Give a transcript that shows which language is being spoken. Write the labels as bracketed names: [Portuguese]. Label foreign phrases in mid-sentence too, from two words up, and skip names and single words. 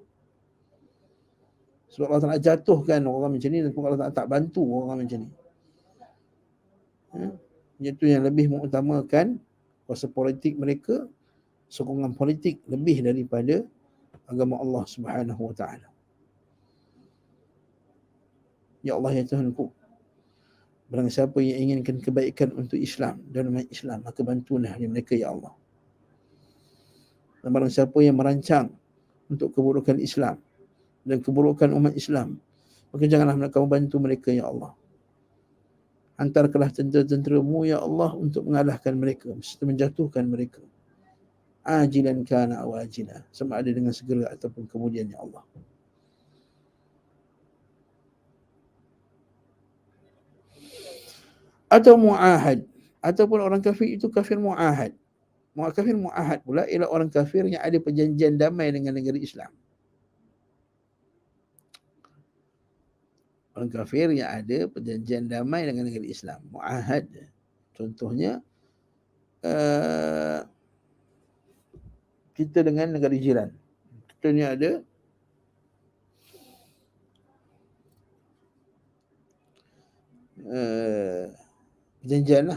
[Malay] Sebab Allah Ta'ala jatuhkan orang macam ni, dan Allah Ta'ala tak bantu orang macam ni. Itu yang lebih mengutamakan kuasa politik mereka, sokongan politik lebih daripada agama Allah [Arabic] Subhanahu Wa Ta'ala. [Malay] Ya Allah, ya Tuhanku, barang siapa yang inginkan kebaikan untuk Islam dan umat Islam, maka bantulah mereka, ya Allah. Dan barang siapa yang merancang untuk keburukan Islam dan keburukan umat Islam, maka janganlah mereka membantu mereka, ya Allah. Hantarkanlah tentera-tentera-Mu, ya Allah, untuk mengalahkan mereka, serta menjatuhkan mereka. [Arabic] Ajilan kana aw ajila, [Malay] sama ada dengan segera ataupun kemudian, ya Allah. Atau mu'ahad, ataupun orang kafir itu kafir mu'ahad. Kafir mu'ahad pula ialah orang kafir yang ada perjanjian damai dengan negara Islam. Orang kafir yang ada perjanjian damai dengan negara Islam, mu'ahad. Contohnya kita dengan negara jiran. Contohnya ada perjanjian lah.